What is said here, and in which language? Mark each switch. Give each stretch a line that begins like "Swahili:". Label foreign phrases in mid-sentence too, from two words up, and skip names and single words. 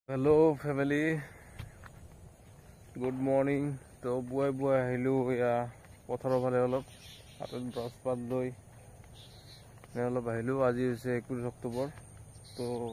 English: Hello family good morning
Assamese: তো বুআই বুআই আহিলো য়া পথাৰ ফালে অলপ হাতত ব্ৰাছ পাত লৈ অলপ আহিলো আজি 21 অক্টোবৰ তো